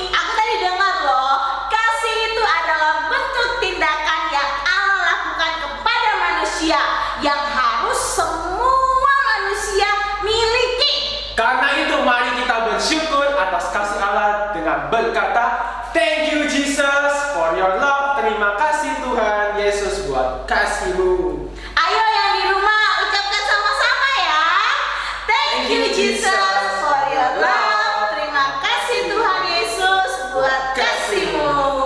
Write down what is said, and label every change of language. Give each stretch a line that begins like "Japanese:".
Indonesian: Aku tadi dengar loh, kasih itu adalah bentuk tindakan yang Allah lakukan kepada manusia yang harus semua manusia miliki. Karena itu mari kita bersyukur atas kasih Allah dengan berkata,
English: thank you Jesus for your love.
Indonesian: Terima kasih Tuhan Yesus buat kasih-Mu. Ayo yang di rumah ucapkan sama-sama ya.
English: Thank you Jesus for your love.
Indonesian: Terima kasih Tuhan Yesus buat kasih-Mu.